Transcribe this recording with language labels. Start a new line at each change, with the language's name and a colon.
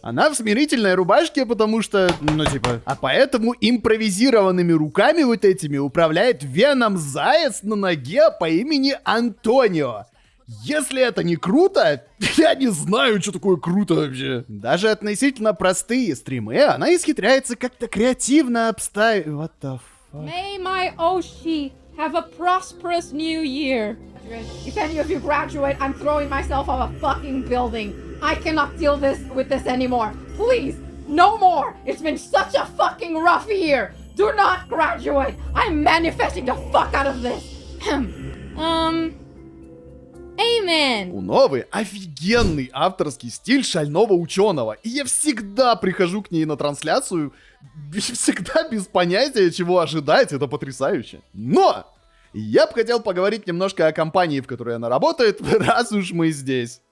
Russian: Она в смирительной рубашке, потому что, а поэтому импровизированными руками вот этими управляет Веном Заяц на ноге по имени Антонио. Если это не круто, я не знаю, что такое круто вообще. Даже относительно простые стримы она исхитряется как-то креативно обставить.
English: What the fuck? May my Oshi have a prosperous new year. If any of you graduate, I'm throwing myself off a fucking building. I cannot deal with this anymore. Please, no more. It's been such a fucking rough year. Do not graduate. I'm manifesting the fuck out of this. Amen.
Russian: У Новы офигенный авторский стиль шального ученого. И я всегда прихожу к ней на трансляцию, всегда без понятия, чего ожидать. Это потрясающе. Но я бы хотел поговорить немножко о компании, в которой она работает, раз уж мы здесь.